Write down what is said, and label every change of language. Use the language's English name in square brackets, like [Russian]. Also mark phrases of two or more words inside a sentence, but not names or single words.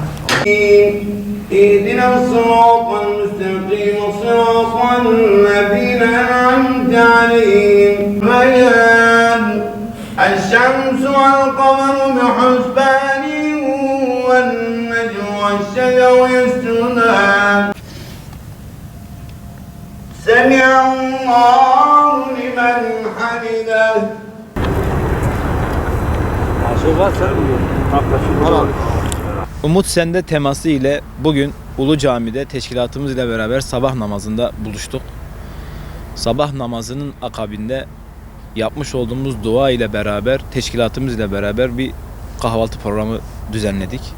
[Arabic] اهدنا الصراط المستقيم صراط الذين أنعمت عليهم غير الشمس والقمر بحسبان والنجم والشجر يسجدان سمع الله لمن حمده. [Turkish] Umut Sende teması ile bugün Ulu Cami'de teşkilatımız ile beraber sabah namazında buluştuk. Sabah namazının akabinde yapmış olduğumuz dua ile beraber, teşkilatımız ile beraber bir kahvaltı programı düzenledik.